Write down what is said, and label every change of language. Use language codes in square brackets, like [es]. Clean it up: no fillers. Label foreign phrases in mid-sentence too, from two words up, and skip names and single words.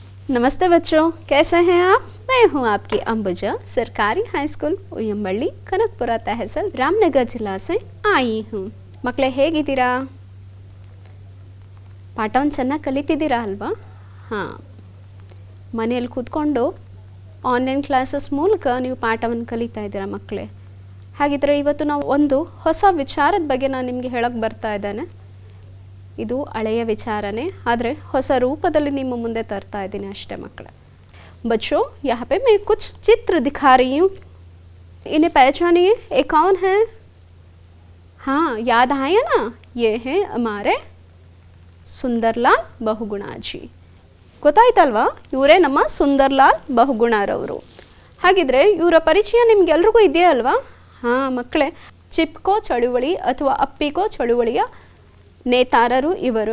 [hi] नमस्ते बच्चों, कैसे हैं आप? मैं हूं आपकी अंबुजा, सरकारी हाई स्कूल उयंबಳ್ಳಿ कनकपुरा तहसील रामनगर जिला से आई हूं। [kn] ಮಕ್ಕಳೇ ಹೇಗಿದ್ದೀರಾ? ಪಾಠವನ್ನು ಚೆನ್ನಾಗಿ ಕಲಿತಿದ್ದೀರಾ ಅಲ್ವಾ? ಹಾಂ, ಮನೆಯಲ್ಲಿ ಕೂತ್ಕೊಂಡು ಆನ್ಲೈನ್ ಕ್ಲಾಸಸ್ ಮೂಲಕ ನೀವು ಪಾಠವನ್ನು ಕಲಿತಾ ಇದ್ದೀರಾ ಮಕ್ಕಳೇ. ಹಾಗಿದ್ರೆ ಇವತ್ತು ನಾವು ಒಂದು ಹೊಸ ವಿಚಾರದ ಬಗ್ಗೆ ನಾನು ನಿಮಗೆ ಹೇಳಕ್ಕೆ ಬರ್ತಾ ಇದ್ದೇನೆ. ಇದು ಹಳೆಯ ವಿಚಾರನೇ, ಆದರೆ ಹೊಸ ರೂಪದಲ್ಲಿ ನಿಮ್ಮ ಮುಂದೆ ತರ್ತಾ ಇದ್ದೀನಿ ಅಷ್ಟೇ ಮಕ್ಕಳೇ. [hi] बच्चों, यहाँ पे मैं कुछ चित्र दिखा रही हूँ, इन्हें पहचानिए. ये कौन है? हाँ, याद आया ना? ये है हमारे ಸುಂದರ್ಲಾಲ್ ಬಹುಗುಣಾಜಿ. [kn] ಗೊತ್ತಾಯ್ತಲ್ವಾ? ಇವರೇ ನಮ್ಮ ಸುಂದರ್ಲಾಲ್ ಬಹುಗುಣರವರು. ಹಾಗಿದ್ರೆ ಇವರ ಪರಿಚಯ ನಿಮ್ಗೆಲ್ರಿಗೂ ಇದೆಯಾ ಅಲ್ವಾ? ಹಾಂ ಮಕ್ಕಳೇ, ಚಿಪ್ಕೋ ಚಳುವಳಿ ಅಥವಾ ಅಪ್ಪಿಕೋ ಚಳುವಳಿಯ ನೇತಾರರು ಇವರು.